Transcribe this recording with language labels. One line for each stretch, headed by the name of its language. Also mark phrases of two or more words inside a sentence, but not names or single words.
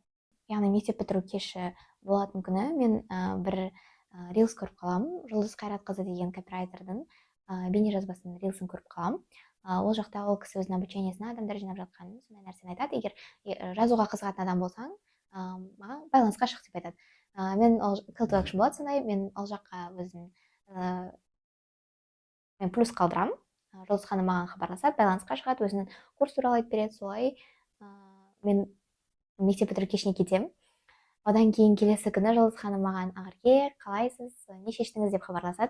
Kazakh: Яғни мектеп бітіру кеші болатын күні мен бір рилс көріп қаламын. Жұлдыз Қайратқызы деген копирайтердің бейне жазбасын рилсын көріп қаламын. Ол жақта ол кісі өзінің обучениесіне адамдар жинап жатқанын, сондай нәрсені айтады. Егер жазуға қызығатын адам болсаң, маған байланысқа шық деп айтады. Мен ол
English: call to action
Kazakh: болады сондай, мен ол жаққа өзім мен плюс қалдырамын. Жұлдыз ханым маған хабарласады, байланысқа шығады, өзінің курс туралы айтып береді. Солай мен мектеп бітіру кешіне кетемін. Одан кейін келесі күні Жұлдыз ханым маған Ақерке, қалайсыз, не шештіңіз деп хабарласады.